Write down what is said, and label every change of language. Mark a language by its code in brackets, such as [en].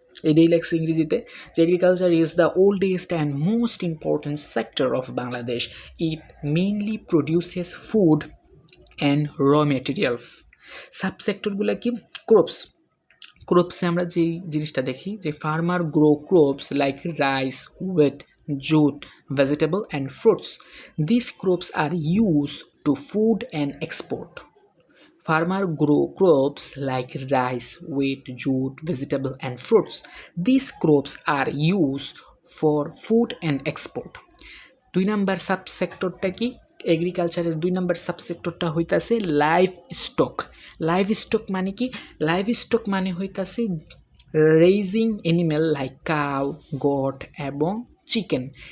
[bn] এটাই লেখছে ইংরেজিতে যে [en] Agriculture is the oldest and most important sector of Bangladesh. It mainly produces food and raw materials. [bn] সাবসেক্টরগুলো কি? [en] crops, [bn] ক্রপসে আমরা যেই জিনিসটা দেখি যে [en] Farmer grow crops like rice, wheat, jute, vegetable and fruits. These crops are used to food and export. Farmer grow crops like rice, wheat, jute, vegetable and fruits. These crops are used for food and export. [bn] 2 number সাবসেক্টরটা কি? এগ্রিকালচারের 2 number সাবসেক্টরটা হইতাছে live stock. Live stock মানে কি? Live stock মানে হইতাছে raising animal like cow, goat এবং chicken.